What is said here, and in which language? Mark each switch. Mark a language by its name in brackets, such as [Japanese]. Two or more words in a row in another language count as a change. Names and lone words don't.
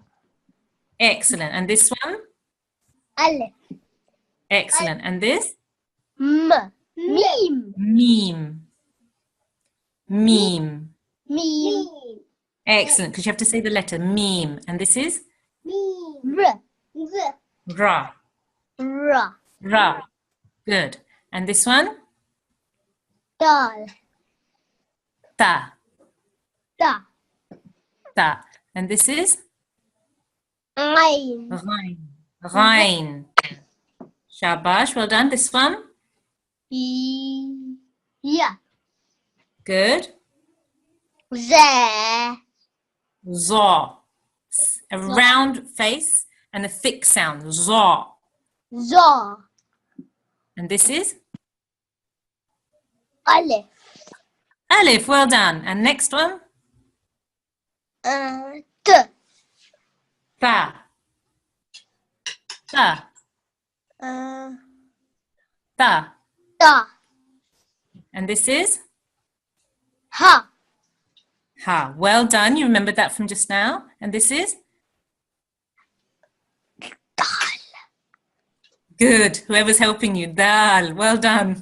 [English] Excellent. And this one? Alif. Excellent. And this? M. Meme. Meme. Meme. Meme. Excellent, because you have to say the letter meme. And this is? R. Ra. Ra. Ra. Good. And this one? Dal. Ta. Da. Ta. And this is? Ain. Ghain. Ghain. Shabash, well done. This one? Ya. Good. Z. Za. A round face and a thick sound. Za. Za. And this is? Alif. Alif, well done. And next one? T. Ta. Ta. Ta. Da. And this is? Ha. Ha. Well done. You remembered that from just now. And this is? Dal. Good. Whoever's helping you. Dal. Well done.